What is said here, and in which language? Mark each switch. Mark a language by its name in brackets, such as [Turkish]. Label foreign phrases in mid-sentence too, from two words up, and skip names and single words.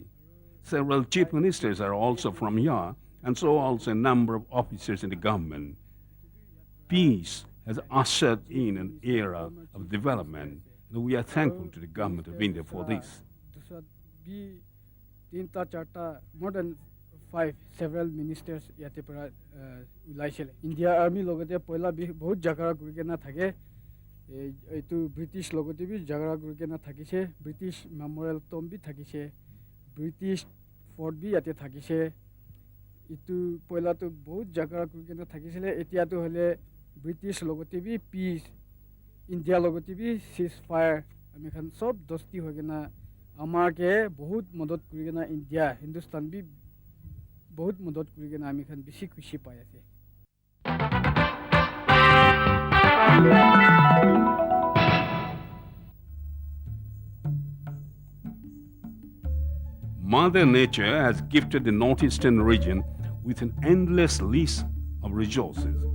[English] Several chief ministers are also from here, and so also a number of officers in the government. Peace has ushered in an era of development, and we are thankful to the government of India for this. More than 5 several ministers [Naga Pidgin] yate para ulaisele India army logote poila bi bahut jagara kurike na thake etu British logote bi jagara kurike na thakise [English] British memorial tomb [Naga Pidgin] bi thakise British fort bi yate thakise etu poila to bahut jagara kurike na thakisele etia to hole British logote bi peace India logote bi ceasefire ami khan sob dosti hogena amar ke bahut madad kurike na India Hindustan bi [Hindi] बहुत मदद करेगा [Naga Pidgin] ना आमी खान बेसी खुशी पाया थे [English] Mother Nature has gifted the northeastern region with an endless list of resources.